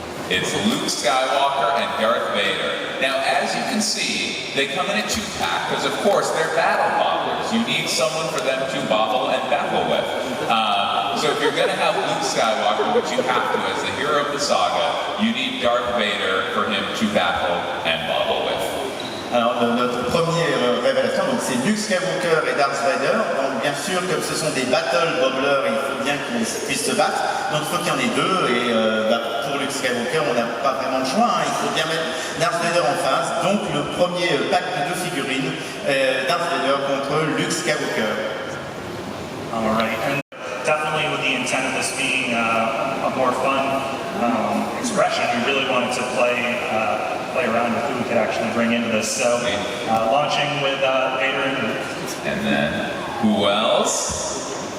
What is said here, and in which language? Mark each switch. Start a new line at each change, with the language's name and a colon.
English: It's Luke Skywalker and Darth Vader. Now, as you can see, they come in a two-pack because, of course, they're battle bobblers. You need someone for them to bobble and battle with. So if you're going to have Luke Skywalker, which you have to as the hero of the saga, you need Darth Vader for him to battle and bobble with.
French: Alors notre première révélation, donc c'est Luke Skywalker et Darth Vader. Donc bien sûr, comme ce sont des battle bobblers, il faut bien qu'ils puissent se battre. Donc il faut qu'il y en ait deux. Et pour Luke Skywalker, on n'a pas vraiment le choix. Il faut bien mettre Darth Vader en face. Donc le premier pack de deux figurines, Darth Vader contre Luke Skywalker.
English: All right, and definitely with the intent of this being a more fun expression, we really wanted to play around with who we could actually bring into this. So, launching with Vader and Luke. And then, who else?